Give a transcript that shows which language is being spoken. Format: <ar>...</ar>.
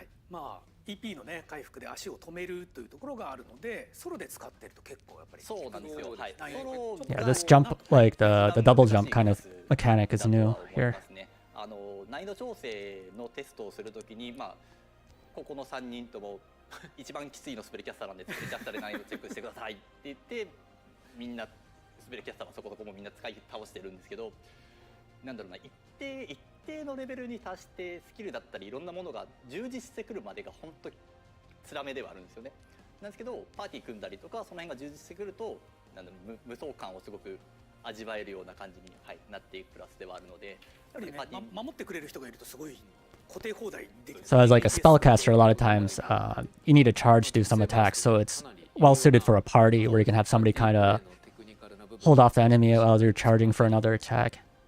<ja>はい、EP のね回復で足を止めるというところがあるので、ソロで使ってると結構やっぱりそうなんですよ。はい。</ja> <en>Yeah, this jump, like the double jump kind of mechanic is new here.</en> <ja>難易度調整のテストをするときに、ここの3人とも一番きついのスペルキャスターなんで、スペルキャスターで難易度チェックしてくださいって言って、みんなスペルキャスターはそこそこもみんな使い倒してるんですけど、なんだろうな、一定のレベルに達してスキルだったりいろんなものが充実してくるまでが本当に辛めではあるんですよね。なんですけどパーティー組んだりとかその辺が充実してくると、なんだろう、無双感をすごく味わえるような感じに、なっていくクラスではあるので、やっぱりパーティー守ってくれる人がいるとすごい固定放題できる。</ja> <en>So as like a spellcaster, a lot of times you need to charge through some attacks, so it's well suited for a party where you can have somebody kind of hold off the enemy while you're charging for another attack.</en>